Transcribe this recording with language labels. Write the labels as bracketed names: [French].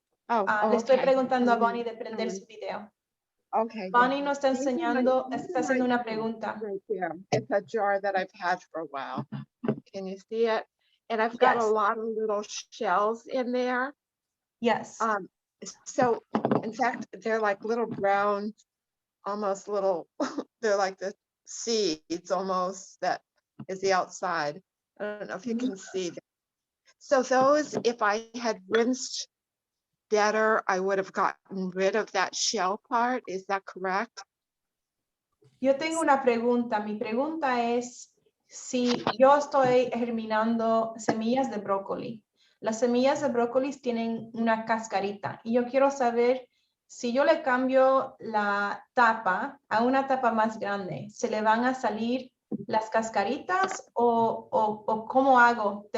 [Spanish] Le estoy preguntando a Bonnie de prender su video. Okay. Bonnie nos está enseñando, está haciendo una pregunta. [English] Right there. It's a jar that I've had for a while. Can you see it? And I've got a Yes. lot of little shells in there. Yes. So in fact, they're like little brown, almost little, they're like the seeds almost that is the outside. I don't know if you can see them. So those, if I had rinsed better, I would have gotten rid of that shell part. Is that correct? [Spanish] Yo tengo una pregunta. Mi pregunta es si yo estoy germinando semillas de brócoli. Las semillas de brócoli tienen una cascarita y yo quiero saber si yo le cambio la tapa a una tapa más grande, ¿se le van a salir las cascaritas o cómo hago?